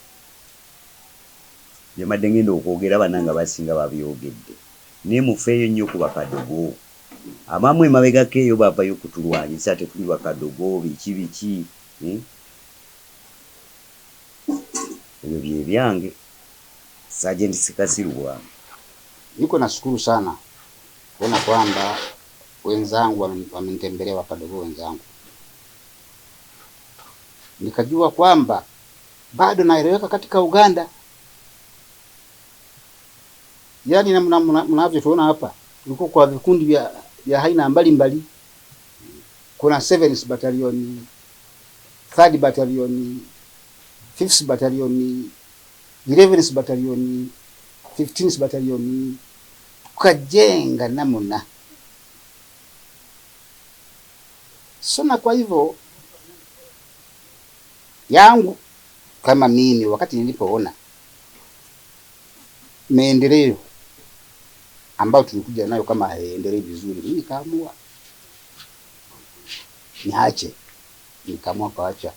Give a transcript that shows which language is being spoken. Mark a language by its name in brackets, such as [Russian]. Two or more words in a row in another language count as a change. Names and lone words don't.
[Ganda] byobadde ngenda okwogera bannanga basinga babyogedde naye mufeeyo nnyo ku Bakadogo abamu emabegako eyo bavayo kutulwanyisa tetuli Bakadogo biki ebyo bye byange. Sergeant Sekasiru Bwama. [Swahili] Niko nashukuru sana kuona kwamba wenzangu wamenitembelea Bakadogo wenzangu, nikajua kwamba bado naeleweka katika Uganda. Yani mnavyotuona hapa tuko kwa vikundi vya aina mbalimbali. Kuna 7th Battalion, 3rd Battalion, 5th Battalion, 11th Battalion, 15th Battalion, tukajenga namna. Sona kwa hivyo yangu kama mimi wakati nilipoona maendeleo ambao tulikuja nayo kama haendelee vizuri, mimi nikaamua niache, nikaamua kuacha.